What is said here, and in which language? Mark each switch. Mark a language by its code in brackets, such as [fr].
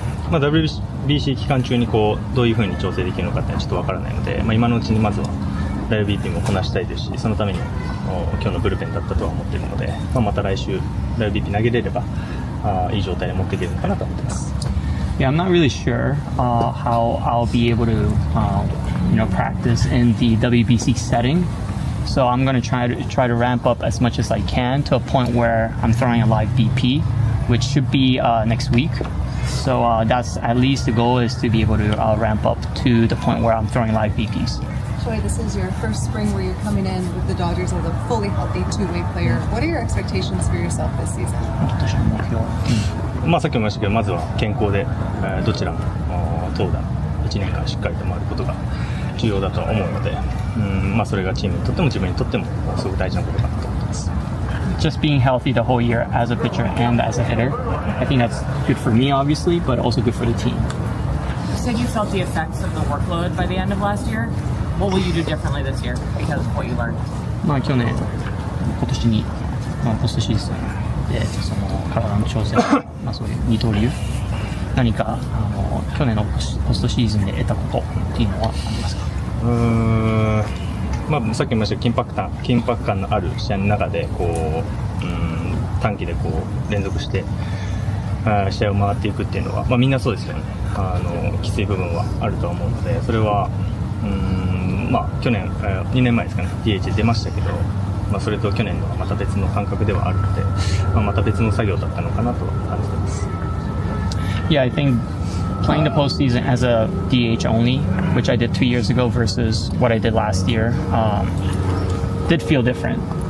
[ja] WBC 期間中にどういう風に調整できるのかってちょっとわからないので、今のうちにまずは WBP もこなしたいですし、そのために今日のブルペンだったとは思っているので、また来週 WBP 投げれればいい状態で持っていけるのかなと思っています。 [en] Yeah, I'm not really sure how I'll be able to, practice in the WBC setting. So I'm going to try to ramp up as much as I can to a point where I'm throwing a live BP, which should be next week. So that's at least the goal is to be able to ramp up to the point where I'm throwing live BPs. Shohei, this is your first spring where you're coming in with the Dodgers as a fully healthy two-way player. What are your expectations for yourself this season? [ja] さっきも言いましたけど、まずは健康で、どちらも投打1年間しっかりと回ることが重要だと思うので、それがチームにとっても自分にとってもすごく大事なことかなと思ってます。 [en] Just being healthy the whole year as a pitcher and as a hitter, I think that's good for me, obviously, but also good for the team. You said you felt the effects of the workload by the end of last year. What will you do differently this year because of what you learned? [ja] 去年、今年に、ポストシーズンでその体の調整、まあ、そういう二刀流何か去年のポストシーズンで得たことっていうのはありますか？まあ、さっき言いました緊迫感のある試合の中でこう短期でこう連続して試合を回っていくっていうのは、まあ、みんなそうですよね。きつい部分はあると思うので、それはまあ、去年2年前ですかね DH で出ましたけど、まあ、それと去年のまた別の感覚ではあるので、まあ、また別の作業だったのかなと感じてます。 [en] Yeah, I think playing the postseason as a DH only, which I did 2 years ago versus what I did last year, did feel different.